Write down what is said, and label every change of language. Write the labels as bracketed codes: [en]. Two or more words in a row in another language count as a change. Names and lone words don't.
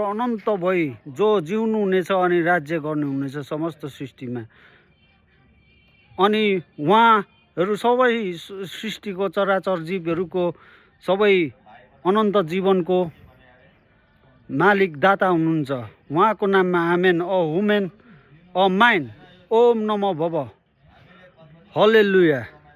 [ne] अनन्त भई जो जिउनु हुनेछ अनि राज्य गर्नुहुनेछ समस्त सृष्टिमा अनि उहाँहरू सबै सृष्टिको चराचर जीवहरूको सबै अनन्त जीवनको मालिक दाता हुनुहुन्छ उहाँको नाममा आमेन अ हुमेन अ माइन ओम नमो भव हल्लेलुया।